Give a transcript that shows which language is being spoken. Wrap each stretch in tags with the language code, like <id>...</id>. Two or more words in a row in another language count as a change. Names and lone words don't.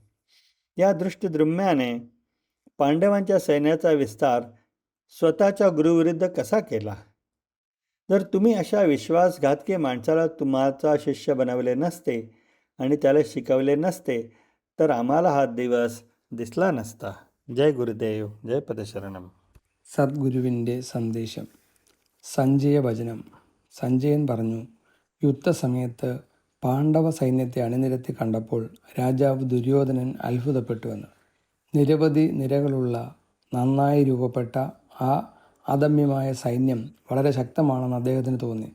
<mr>या धृष्टद्युम्नाने पांडवांच्या सैन्याचा विस्तार स्वतःच्या गुरुविरुद्ध कसा केला? जर तुम्ही अशा विश्वासघातकी माणसाला तुम्हाचा शिष्य बनवले नसते आणि त्याला शिकवले नसते तर आम्हाला हा दिवस दिसला नसता.</mr> <hi>जय गुरुदेव,</hi> <ml>जय പദശരണം. സദ്ഗുരുവിൻ്റെ സന്ദേശം. സഞ്ജയവചനം. സഞ്ജയൻ പറഞ്ഞു, യുദ്ധസമയത്ത് പാണ്ഡവ സൈന്യത്തെ അണിനിരത്തി കണ്ടപ്പോൾ രാജാവ് ദുര്യോധനൻ അത്ഭുതപ്പെട്ടുവെന്ന്. നിരവധി നിരകളുള്ള നന്നായി രൂപപ്പെട്ട ആ അദമ്യമായ സൈന്യം വളരെ ശക്തമാണെന്ന് അദ്ദേഹത്തിന് തോന്നി.</ml>